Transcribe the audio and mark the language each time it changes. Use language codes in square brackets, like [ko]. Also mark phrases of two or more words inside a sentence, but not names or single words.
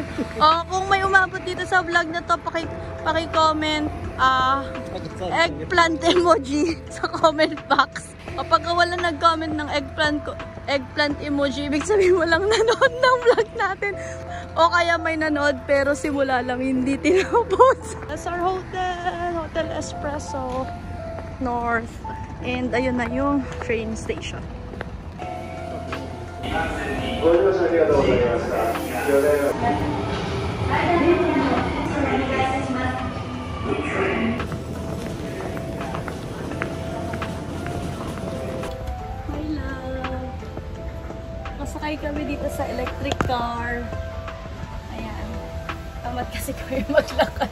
[tl] Kung may umabot dito sa vlog na to, paki-comment [en] eggplant emoji [tl] sa [en] comment box. [tl] Kapag wala nag-comment ng [en] eggplant emoji, [tl] ibig sabihin mo lang nanood ng vlog natin. O kaya may nanood pero simula lang hindi tinapos. [en] That's our hotel. Hotel Espresso North. [tl] And ayun na yung [en] train station. [ja] ご乗車ありがとうございました。ございます。 [en] Hi love! [tl] Masakay kami dito sa electric car. Ayan. Tamad kasi kami maglakad.